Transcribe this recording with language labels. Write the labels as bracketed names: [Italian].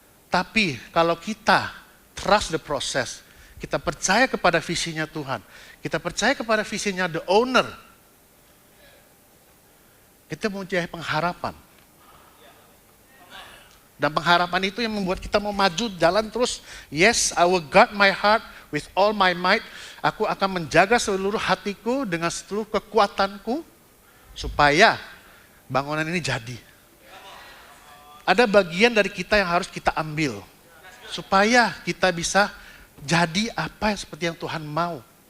[Indonesian] Tapi kalau kita [English] trust the process, [Indonesian] kita percaya kepada visinya Tuhan, kita percaya kepada visinya [English] the owner, [Indonesian] kita mempunyai pengharapan. Dan pengharapan itu yang membuat kita mau maju jalan terus. [English] Yes, I will guard my heart with all my might. [Indonesian] Aku akan menjaga seluruh hatiku dengan seluruh kekuatanku supaya bangunan ini jadi. Ada bagian dari kita yang harus kita ambil supaya kita bisa jadi apa yang seperti yang Tuhan mau.